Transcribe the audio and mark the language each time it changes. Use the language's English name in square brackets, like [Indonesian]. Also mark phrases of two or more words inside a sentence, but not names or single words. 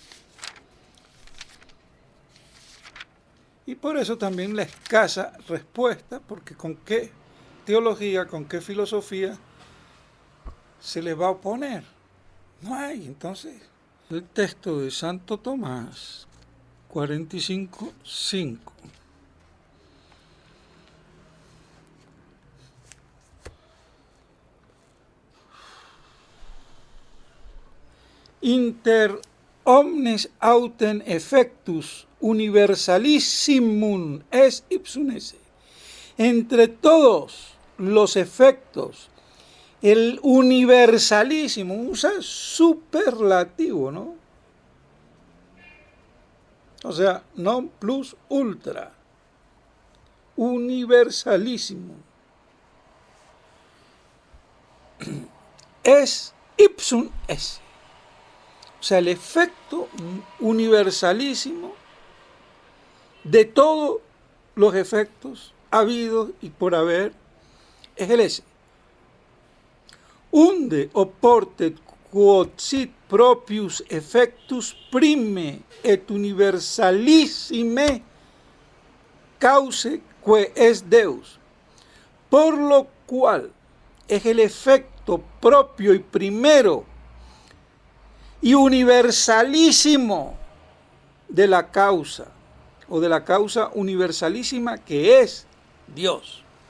[Spanish] Y por eso también la escasa respuesta, porque con qué teología, con qué filosofía se le va a oponer. No hay. Entonces, el texto de Santo Tomás, 45.5. [Latin] Inter omnes autem effectus universalissimum es ipsum esse. [Spanish] Entre todos los efectos, el universalísimo, usa superlativo, ¿no? O sea, [Latin] non plus ultra, universalísimo. Es ipsum esse. [Spanish] O sea, el efecto universalísimo de todos los efectos habidos y por haber es el ese. [Latin] Unde oportet quod sit propius effectus prime et universalissime cause que es Deus. [Spanish] Por lo cual es el efecto propio y primero y universalísimo de la causa, o de la causa universalísima que es Dios.